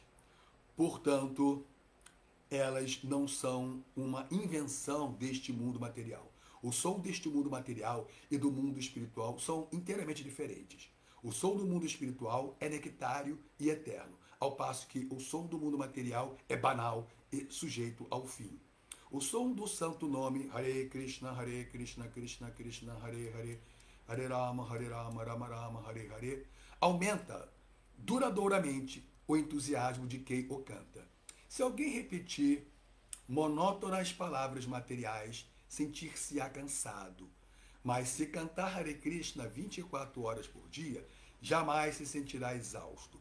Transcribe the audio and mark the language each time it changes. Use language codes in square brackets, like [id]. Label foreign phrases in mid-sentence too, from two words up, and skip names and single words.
[pt] Portanto, elas não são uma invenção deste mundo material. O som deste mundo material e do mundo espiritual são inteiramente diferentes. O som do mundo espiritual é nectário e eterno, ao passo que o som do mundo material é banal e sujeito ao fim. O som do santo nome Hare Krishna, Krishna Krishna, Hare Hare, Hare Rama, Rama Rama, Hare Hare, aumenta duradouramente o entusiasmo de quem o canta. Se alguém repetir monótonas palavras materiais, sentir-se-á cansado. Mas se cantar Hare Krishna 24 horas por dia, jamais se sentirá exausto.